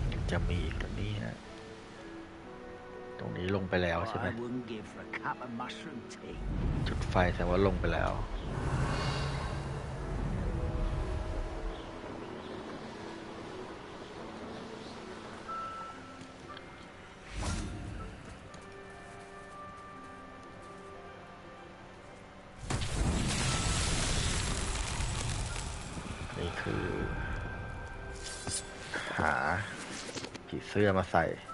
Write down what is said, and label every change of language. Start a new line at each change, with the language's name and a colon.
Thai: จะมีอีกตัวนี้นะตรงนี้ลงไปแล้วใช่ไหม
English: I wouldn't give for a cup of mushroom tea.
Thai: จุดไฟแสดงว่าลงไปแล้วนี่คือหาผีเสื้อมาใส่